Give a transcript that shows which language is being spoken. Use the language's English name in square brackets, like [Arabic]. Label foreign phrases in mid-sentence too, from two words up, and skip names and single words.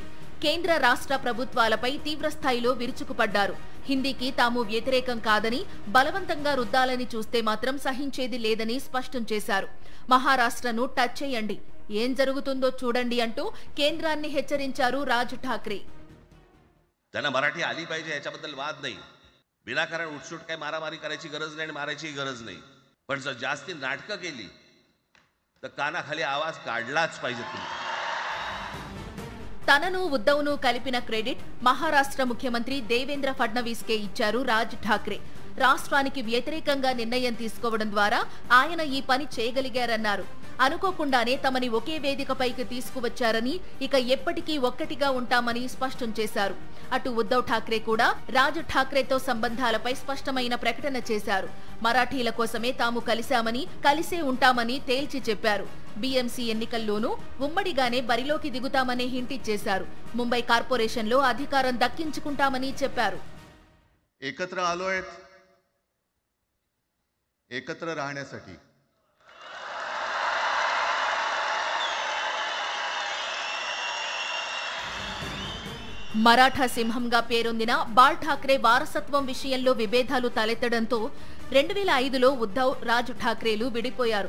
[Telugu] కేంద్ర రాష్ట్ర ప్రభుత్వాలపై తీవ్రస్థాయిలో విరుచుకుపడ్డారు. హిందీకి తాము వ్యతిరేకం కాదని, బలవంతంగా రుద్దాలని చూస్తే మాత్రం సహించేది లేదని స్పష్టం చేశారు. మహారాష్ట్రను టచ్ చేయండి, ఏం జరుగుతుందో చూడండి అంటూ కేంద్రాన్ని హెచ్చరించారు రాజ్ ఠాక్రే. [Marathi] त्यांना मराठी आली पाहिजे याच्याबद्दल वाद नाही. विनाकारण उठसूट काय मारामारी करायची गरज नाही आणि मारायची गरज नाही. पण जर जास्ती नाटकं केली तर कानाखाली आवाज काढलाच पाहिजे तुम्ही. [Telugu] తనను ఉద్ధవ్ను కలిపిన క్రెడిట్ మహారాష్ట్ర ముఖ్యమంత్రి దేవేంద్ర ఫడ్నవీస్ కే ఇచ్చారు రాజ్ ఠాక్రే. రాష్ట్రానికి వ్యతిరేకంగా నిర్ణయం తీసుకోవడం ద్వారా ఆయన ఈ పని చేయగలిగారన్నారు. అనుకోకుండానే తమని ఒకే వేదికపైకి తీసుకువచ్చారని, ఇక ఎప్పటికీ ఒక్కటిగా ఉంటామని స్పష్టం చేశారు. అటు ఉద్ధవ్ ఠాక్రే కూడా రాజ్ ఠాక్రేతో సంబంధాలపై స్పష్టమైన ప్రకటన చేశారు. మరాఠీల కోసమే తాము కలిశామని, కలిసే ఉంటామని తేల్చి చెప్పారు. బీఎంసీ ఎన్నికల్లోనూ ఉమ్మడిగానే బరిలోకి దిగుతామనే హింట్ ఇచ్చేశారు. ముంబై కార్పొరేషన్లో అధికారం దక్కించుకుంటామని చెప్పారు. [Marathi] एकत्र आलोय एकत्र राहण्यासाठी. [Telugu] మరాఠా సింహంగా పేరొందిన బాల్ ఠాక్రే వారసత్వం విషయంలో విభేదాలు తలెత్తడంతో 2005లో ఉద్ధవ్, రాజ్ ఠాక్రేలు విడిపోయారు.